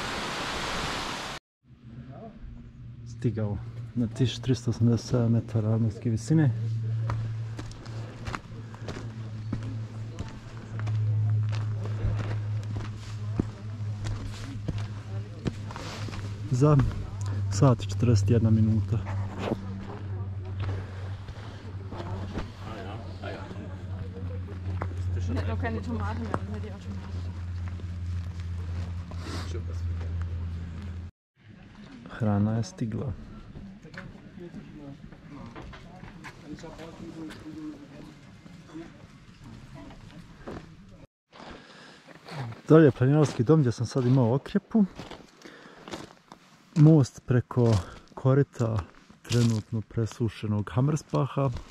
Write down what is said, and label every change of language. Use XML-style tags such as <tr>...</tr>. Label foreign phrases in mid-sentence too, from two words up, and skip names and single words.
<hr>Stigao na 1387 metara nadmorske visine. Za sat i 41 minuta.</hr> <de>Noch keine Tomaten mehr, dann hätte ich auch Tomaten.</de> <hr>Hrana je stigla. Dalje je planinarski dom gdje sam sad imao okrjepu. Most preko korita trenutno presušenog Hammerspacha.</hr>